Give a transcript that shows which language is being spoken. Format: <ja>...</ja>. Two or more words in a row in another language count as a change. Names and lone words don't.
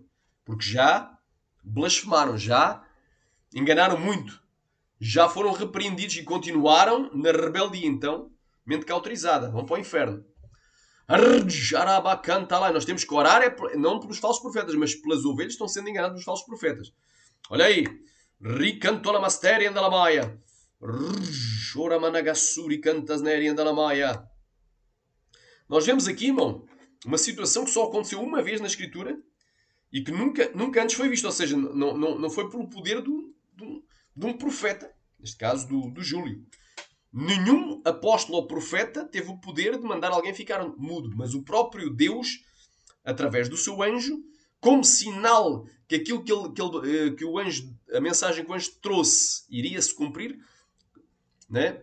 <pt>Porque já blasfemaram, já enganaram muito. Já foram repreendidos e continuaram na rebeldia. Então, mente cauterizada, vão para o inferno. Nós temos que orar não pelos falsos profetas, mas pelas ovelhas que estão sendo enganadas pelos falsos profetas. Olha aí. Ricantola masteria da lamaia. Choramanagasuri cantasneria da lamaia. Nós vemos aqui, irmão, uma situação que só aconteceu uma vez na Escritura e que nunca antes foi vista. Ou seja, não foi pelo poder de um profeta, neste caso do Júlio. Nenhum apóstolo ou profeta teve o poder de mandar alguém ficar mudo, mas o próprio Deus, através do seu anjo, como sinal que aquilo que o anjo, a mensagem que o anjo trouxe iria se cumprir, né?</pt>